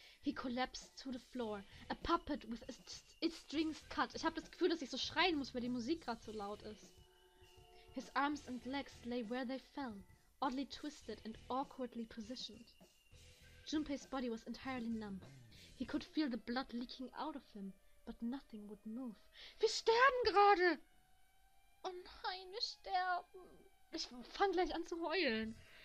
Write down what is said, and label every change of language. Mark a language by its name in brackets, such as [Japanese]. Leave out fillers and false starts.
[English] He collapsed to the floor, a puppet with its strings cut. [German] Ich habe das Gefühl, dass ich so schreien muss, weil die Musik gerade so laut ist. [English] His arms and legs lay where they fell, oddly twisted and awkwardly positioned. Junpei's body was entirely numb. He could feel the blood leaking out of him, but nothing would move. [German] Wir sterben gerade! Oh nein, wir sterben! Ich fang gleich an zu heulen.